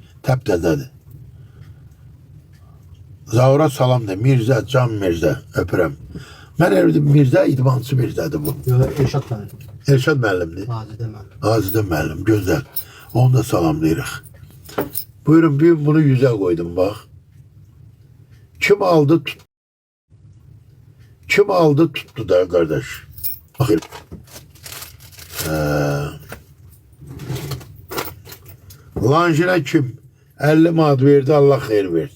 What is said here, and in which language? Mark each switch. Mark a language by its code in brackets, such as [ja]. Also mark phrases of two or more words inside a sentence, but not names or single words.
[az] Təptəzədir. Zaura salam de. Mirzə, Can Mirzə. Öpürəm. Mən evdim Mirzə, idmançı Mirzədir bu. Yox, Elşad müəllim. Elşad müəllimdir. Azidə müəllim. Azidə müəllim. Gözəl. Onu da salamlayırıq. Buyurun, [tr] bugün bunu 100'e koydum bak. Kim aldı tuttu. Kim aldı tuttu da kardeş. Bakın. Lanjine kim? [az] 50 manat verdi, Allah xeyir versin.